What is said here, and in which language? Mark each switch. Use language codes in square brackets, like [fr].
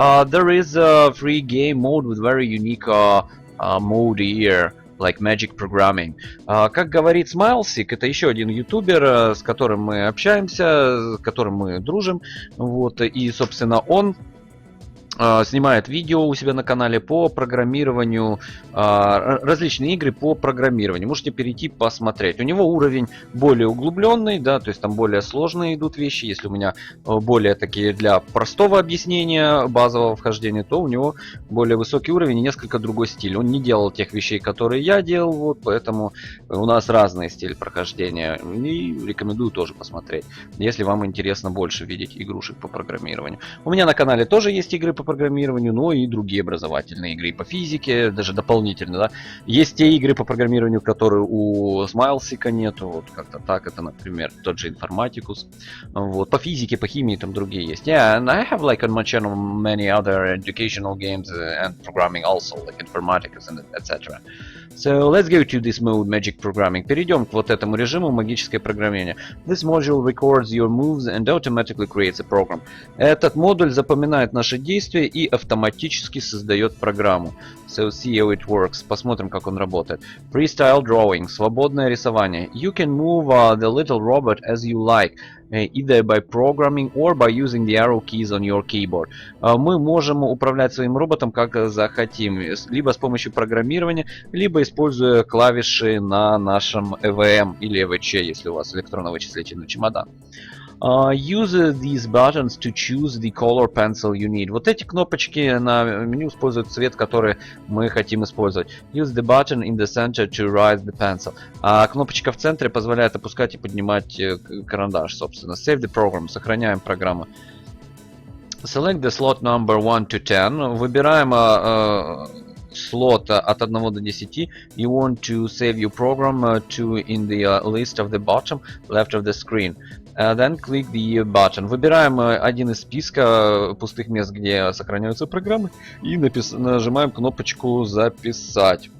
[en] There is a free game mode with very unique mode here, like magic programming. [ru] Как говорит SmileSeek, это еще один ютубер, с которым мы общаемся, с которым мы дружим. Вот, и, собственно, он снимает видео у себя на канале по программированию, различные игры по программированию. Можете перейти посмотреть. У него уровень более углубленный, да, то есть там более сложные идут вещи. Если у меня более такие для простого объяснения, базового вхождения, то у него более высокий уровень и несколько другой стиль. Он не делал тех вещей, которые я делал, вот, поэтому у нас разный стиль прохождения. И рекомендую тоже посмотреть, если вам интересно больше видеть игрушек по программированию. У меня на канале тоже есть игры по программированию, но и другие образовательные игры по физике, даже дополнительно, да. Есть те игры по программированию, которые у SmileSeek нету, вот как-то так, это, например, тот же Информатикус, вот, по физике, по химии там другие есть. [en] Yeah, and I have like on my channel many other educational games and programming also, like Informaticus and etc. So let's go to this mode, Magic Programming. [ru] Перейдем к вот этому режиму магическое программирование. [en] This module records your moves and automatically creates a program. [ru] Этот модуль запоминает наши действия и автоматически создает программу. [en] So see how it works. [ru] Посмотрим, как он работает. [en] Freestyle drawing. [ru] Свободное рисование. [en] You can move the little robot as you like, either by programming or by using the arrow keys on your keyboard. [ru] Мы можем управлять своим роботом как захотим, либо с помощью программирования, либо используя клавиши на нашем EVM или EVC, если у вас электронно-вычислительный чемодан. [en] Use these buttons to choose the color pencil you need. [ru] Вот эти кнопочки на меню используют цвет, который мы хотим использовать. [en] Use the button in the center to raise the pencil. [ru] А кнопочка в центре позволяет опускать и поднимать карандаш, собственно. [en] Save the program. [ru] Сохраняем программу. [en] Select the slot number 1 to 10. [ru] Выбираем слот от 1 до 10. [en] You want to save your program to in the list of the bottom left of the screen. Then click the button. [ru] Выбираем один из списка пустых мест, где сохраняются программы, и нажимаем кнопочку «Записать».